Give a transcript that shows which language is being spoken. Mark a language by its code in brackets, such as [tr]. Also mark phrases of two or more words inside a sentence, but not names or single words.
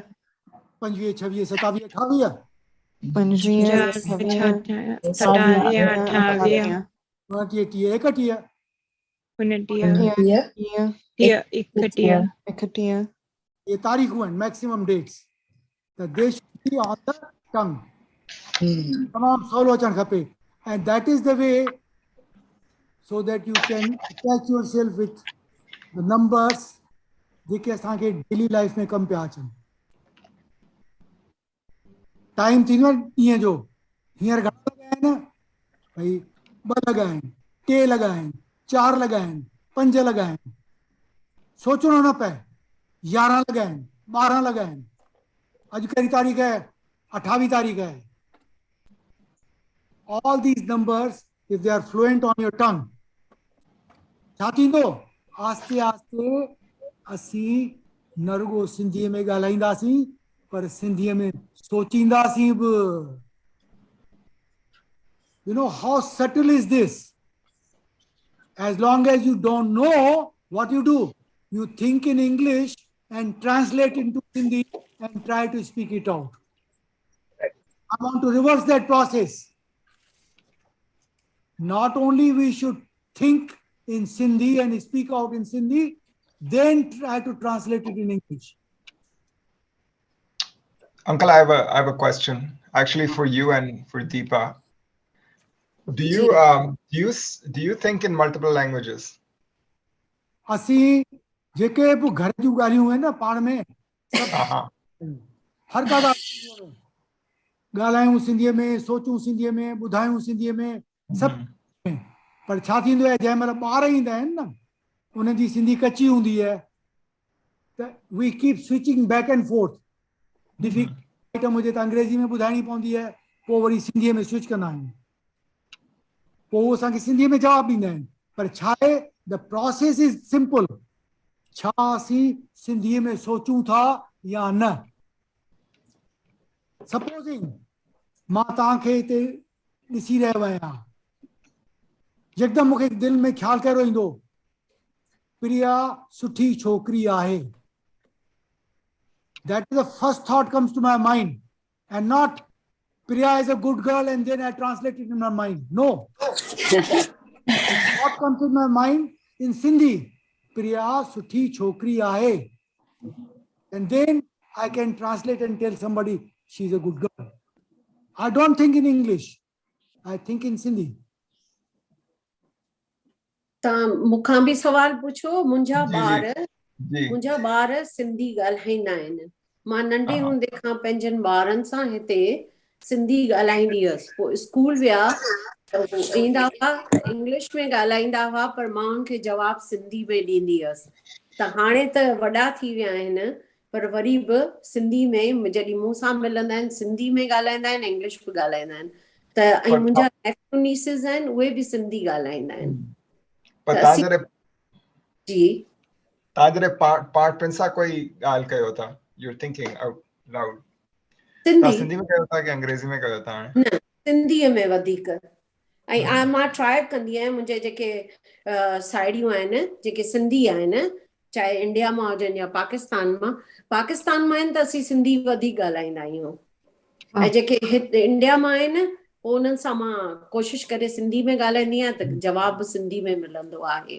[sd] 25 26 27 28 25 27 28 29 30 31 31 ये तारीख़ूं आहिनि, [en] maximum dates. त they should be on the tongue. [sd] तमामु सवलो अचणु खपे [en] And that is the way so that you can attach yourself with the numbers [sd] जेके असांखे डेली लाइफ में कम पिया अचनि. टाइम थींदो आहे ॾींहं जो, हींअर घणा लॻा आहिनि, भई 2 लॻा आहिनि, 3 लॻा आहिनि, 4 लॻा आहिनि, 5 लॻा आहिनि. सोचणो न पए. 11 लॻा आहिनि, 12 लॻा आहिनि. अॼु कहिड़ी तारीख़ आहे? 28 तारीख़ आहे. [en] All these numbers, if they are fluent on your tongue, [sd] छा थींदो? आस्ते आस्ते असीं न रुगो सिंधीअ में ॻाल्हाईंदासीं, पर सिंधीअ में सोचींदासीं बि. [en] You know how subtle is this? As long as you don't know what you do, you think in English and translate into Hindi and try to speak it out. I want to reverse that process. Not only we should think in Sindhi and speak out in Sindhi, then try to translate it in English. Uncle, I have a question actually for you and for Deepa. Do you think in multiple languages? [sd] असीं जेके बि घर जूं ॻाल्हियूं आहिनि न पाण में हर का ॻाल्हायूं सिंधीअ में, सोचूं सिंधीअ में, ॿुधायूं सिंधीअ में, सभु. पर छा थींदो आहे जंहिं महिल ॿार ईंदा आहिनि न, उन्हनि जी सिंधी कची हूंदी आहे, त [en] we keep switching back and forth. difficult item [sd] हुजे त अंग्रेजी में ॿुधाइणी पवंदी आहे, पोइ वरी सिंधीअ में स्विच कंदा आहियूं, पोइ उहो असांखे सिंधीअ में जवाबु ॾींदा आहिनि. पर छा आहे, [en] the process is simple. [sd] छा असीं सिंधीअ में सोचूं था या न? सपोजिंग मां तव्हांखे हिते ॾिसी रहियो आहियां, यकदमि मूंखे दिलि में ख़्यालु कहिड़ो ईंदो, प्रिया सुठी छोकिरी आहे. [en] That is the first thought comes to my mind, and not Priya is a good girl and then I translate it in my mind. No. What comes in my mind in Sindhi? [sd] प्रिया सुठी छोकिरी आहे. [en] And then I can translate and tell somebody she's a good girl. I don't think in English. I think in Sindhi. [sd] तव्हां मूंखां बि सवाल पुछो. मुंहिंजा ॿार सिंधी ॻाल्हाईंदा आहिनि. मां नंढे हूंदे खां पंहिंजनि ॿारनि सां हिते सिंधी ॻाल्हाईंदी हुअसि. पोइ स्कूल विया ईंदा हुआ इंग्लिश में ॻाल्हाईंदा हुआ, पर मां उनखे जवाबु सिंधी में ॾींदी हुअसि. त हाणे त वॾा थी विया आहिनि, पर वरी बि सिंधी में जॾहिं मूं सां मिलंदा आहिनि सिंधी में ॻाल्हाईंदा आहिनि, इंग्लिश बि ॻाल्हाईंदा आहिनि. त ऐं मुंहिंजा [en] nephew nieces [sd] आहिनि, उहे बि सिंधी ॻाल्हाईंदा आहिनि. जी तव्हां जॾहिं पार्ट पिन सां कोई ॻाल्हि कयो था, [en] you're thinking out loud, [sd] सिंधी में कयो था कि अंग्रेजी में कयो था? न, सिंधीअ में वधीक. ऐं मां ट्राई कंदी आहियां. मुंहिंजे जेके साहेड़ियूं आहिनि जेके सिंधी आहिनि, चाहे इंडिया मां हुजनि या पाकिस्तान मां आहिनि, त असीं सिंधी वधीक ॻाल्हाईंदा आहियूं. ऐं जेके हिते इंडिया मां आहिनि, पोइ उन्हनि सां मां कोशिशि करे सिंधी में ॻाल्हाईंदी आहियां, त जवाबु सिंधी में मिलंदो आहे.